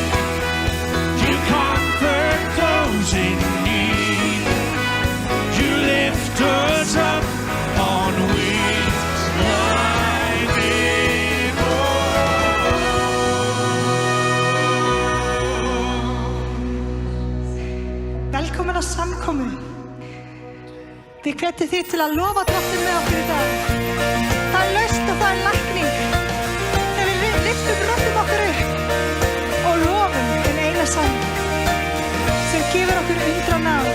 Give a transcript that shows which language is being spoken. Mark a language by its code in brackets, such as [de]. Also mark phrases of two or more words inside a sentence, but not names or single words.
[en] You comfort those in need. You lift us up on wings like eagles. [is] Velkomin á samkomu. Við hvetjum þig til að lofa Drottinn með okkur í dag. Það lausn og það lækning. Þegar við lyftum röddum okkur upp og lofum hinn eina sann sem gefur okkur undra náð.